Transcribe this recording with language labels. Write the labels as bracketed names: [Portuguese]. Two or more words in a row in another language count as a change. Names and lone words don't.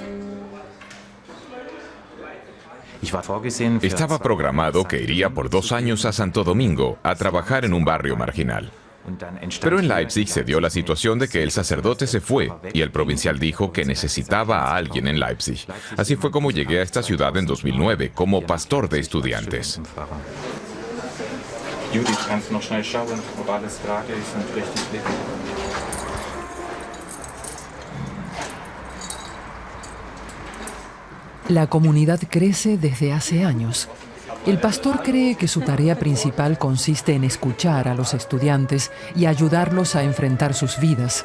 [Spanish] Estaba programado que iría por 2 años a Santo Domingo a trabajar en un barrio marginal. Pero en Leipzig se dio la situación de que el sacerdote se fue y el provincial dijo que necesitaba a alguien en Leipzig. Así fue como llegué a esta ciudad en 2009 como pastor de estudiantes. [German] Judith, kannst du noch schnell schauen, ob alles gerade ist und richtig liegt? [Spanish] La comunidad crece desde hace años. El pastor cree que su tarea principal consiste en escuchar a los estudiantes y ayudarlos a enfrentar sus vidas.